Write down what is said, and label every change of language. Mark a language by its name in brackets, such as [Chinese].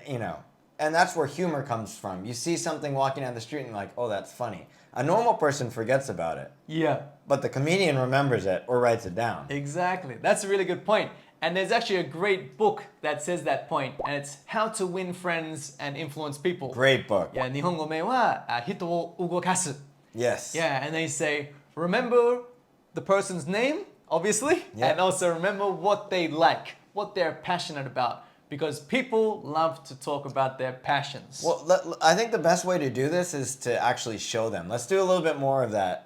[English] And, and that's where humor comes from. You see something walking down the street and you're like, oh, that's funny. A normal person forgets about it, Yeah. but the comedian remembers it or writes it down. Exactly. That's a really good point. And there's actually a great book that says that point, and it's How to Win Friends and Influence People. Great book. [Japanese] Yeah, 日本語名は人を動かす. [English] Yes. Yeah, and they say, remember the person's name, obviously, Yeah. and also remember what they like, what they're passionate about. Because people love to talk about their passions. Well, I think the best way to do this is to actually show them. Let's do a little bit more of that.